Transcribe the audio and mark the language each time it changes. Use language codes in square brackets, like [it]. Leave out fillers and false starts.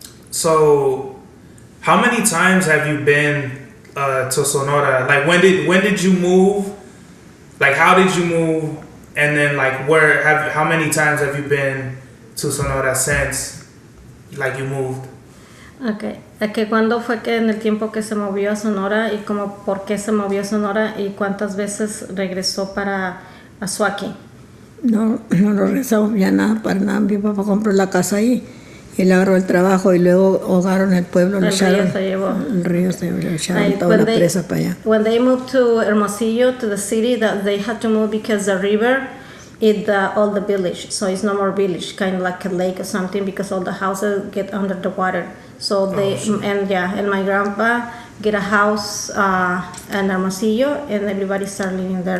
[en] So, how many times have you been to Sonora? Like, when did you move? Like, how did you move? And then, like, how many times have you been to Sonora since, like, you moved? Okay. [es] Que cuándo fue que en el tiempo que se movió a Sonora y como por qué se movió a Sonora y cuántas veces regresó para Azuaki. No regresamos ya nada, para nada. Mi papá compró la casa ahí y él agarró el trabajo y luego ahogaron el pueblo, El río se llevó. El río se lo echaron [en] Like, [es] toda la presa para allá. [en] when they moved to Hermosillo, to the city, that they had to move because the river is all the village. So it's no more village, kind of like a lake or something, because all the houses get under the water. So they and my grandpa get a house in Hermosillo, and everybody start living there.